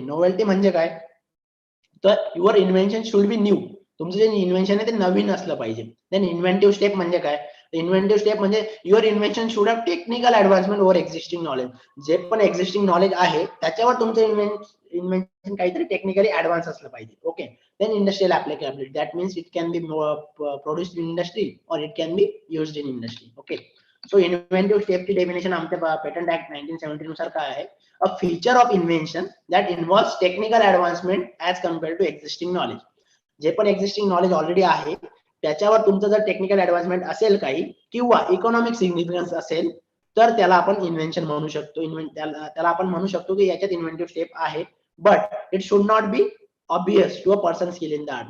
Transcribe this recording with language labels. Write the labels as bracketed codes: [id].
[mr] Novelty म्हणजे काय, तर [en] Your invention should be new. [mr] तुमचं जे इन्व्हेन्शन आहे ते नवीन असलं पाहिजे. देन इन्व्हेंटिव्ह स्टेप म्हणजे काय, इन्व्हेंटिव्ह स्टेप म्हणजे [en] Your invention should have technical advancement over existing knowledge. [mr] जे पण एक्झिस्टिंग नॉलेज आहे त्याच्यावर तुमचं इन्व्हेन्शन काहीतरी टेक्निकली ऍडव्हान्स असलं पाहिजे. [en] ओके. Then industrial applicability, that means it can be produced in industry or it can be used in industry. Okay. So inventive safety definition [mr] आमच्या patent act 1970 नुसार काय आहे, [en] a feature of invention that involves technical advancement as compared to existing knowledge. [mr] जे पण existing knowledge already आहे त्याच्यावर तुमचं जर टेक्निकल ऍडव्हान्समेंट असेल काही किंवा इकॉनॉमिक सिग्निफिकन्स असेल तर त्याला आपण इन्व्हेन्शन म्हणू शकतो. त्याला आपण म्हणू शकतो की याच्यात इन्व्हेंटिव्ह स्टेप आहे, [en] But it should not be obvious to a person skill in that.